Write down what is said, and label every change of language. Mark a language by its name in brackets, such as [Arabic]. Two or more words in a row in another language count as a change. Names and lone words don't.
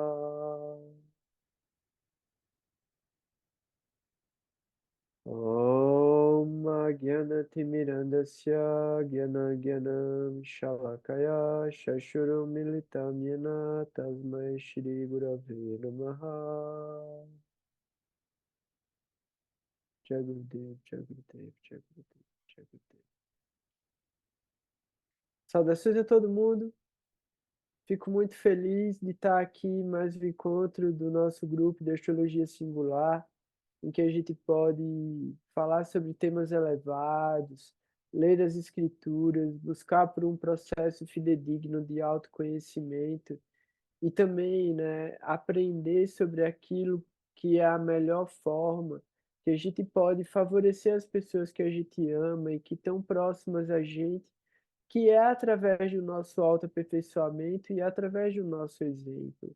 [Sanskrit] Om Agyanatimirandasya Gyanagyanam Shalakaya Shashurum Militam Yena Tasmai Shri Gurave Namaha. Jagurudev, Jagurudev, Jagurudev, Jagurudev. [Portuguese] Saudações a todo mundo. Fico muito feliz de estar aqui em mais um encontro do nosso grupo de Astrologia Singular, em que a gente pode falar sobre temas elevados, ler as escrituras, buscar por um processo fidedigno de autoconhecimento e também, né, aprender sobre aquilo que é a melhor forma que a gente pode favorecer as pessoas que a gente ama e que estão próximas a gente, que é através do nosso autoaperfeiçoamento e através do nosso exemplo.